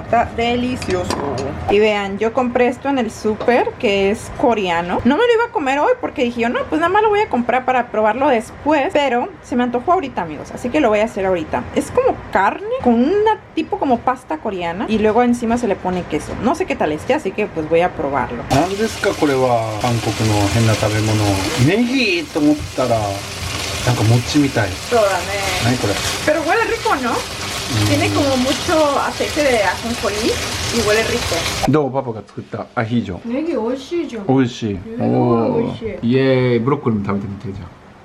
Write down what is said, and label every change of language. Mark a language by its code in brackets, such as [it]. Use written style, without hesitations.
[es] Está delicioso. Y vean, yo compré esto en el súper, que es coreano. No me lo iba a comer hoy porque dije yo, no, pues nada más lo voy a comprar para probarlo después. Pero se me antojó ahorita, amigos. Así que lo voy a hacer ahorita. Es como carne con una tipo como pasta coreana. Y luego encima se le pone queso. No sé qué tal esté, así que pues voy a probarlo. [ja] 何ですかこれは韓国の変な食べ物。ネギと思ったらなんか餅みたい。そうだね。何これ。 [es] Pero huele rico, ¿no? Tiene como mucho aceite de ajonjolí y huele rico. [ja] どうパパが作ったアヒージョ。ネギ美味しいじゃん。美味しい。お美味しい。イエーイ。ブロッコリーも食べてみてじゃあ。